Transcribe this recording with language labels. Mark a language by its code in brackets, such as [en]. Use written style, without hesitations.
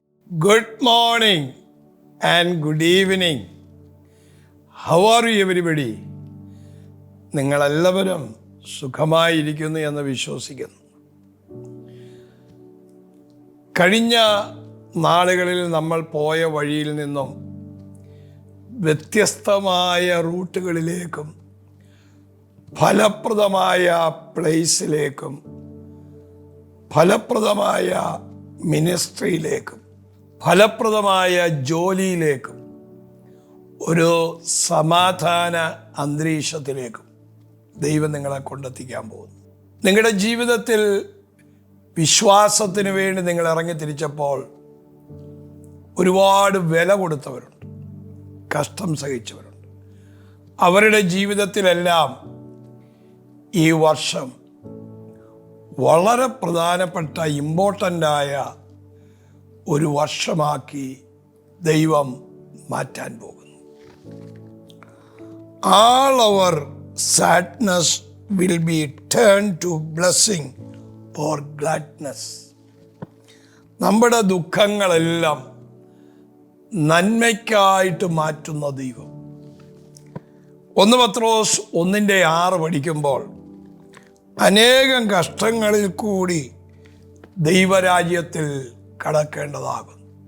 [en] Good morning and good evening. How are you everybody? [ml] നിങ്ങളെല്ലാവരും സുഖമായിരിക്കുന്നു എന്ന് വിശ്വസിക്കുന്നു. കഴിഞ്ഞ നാളുകളിൽ നമ്മൾ പോയ വഴിയിൽ നിന്നും വ്യത്യസ്തമായ റൂട്ടുകളിലേക്കും ഫലപ്രദമായ പ്ലേസിലേക്കും ഫലപ്രദമായ മിനിസ്ട്രിയിലേക്കും ഫലപ്രദമായ ജോലിയിലേക്കും ഒരു സമാധാന അന്തരീക്ഷത്തിലേക്കും ദൈവം നിങ്ങളെ കൊണ്ടെത്തിക്കാൻ പോകുന്നു. നിങ്ങളുടെ ജീവിതത്തിൽ വിശ്വാസത്തിന് വേണ്ടി നിങ്ങൾ ഇറങ്ങി തിരിച്ചപ്പോൾ ഒരുപാട് വില കൊടുത്തവരുണ്ട്, കഷ്ടം സഹിച്ചവരുണ്ട്. അവരുടെ ജീവിതത്തിലെല്ലാം ഈ വർഷം വളരെ പ്രധാനപ്പെട്ട ഇമ്പോർട്ടൻ്റായ ഒരു വർഷമാക്കി ദൈവം മാറ്റാൻ പോകുന്നു. [en] All our sadness will be turned to blessing or gladness. [ml] നമ്മുടെ ദുഃഖങ്ങളെല്ലാം നന്മയ്ക്കായിട്ട് മാറ്റുന്ന ദൈവം. 1 പത്രോസ് 1:6 പഠിക്കുമ്പോൾ അനേകം കഷ്ടങ്ങളിൽ കൂടി ദൈവരാജ്യത്തിൽ കടക്കേണ്ടതാകും.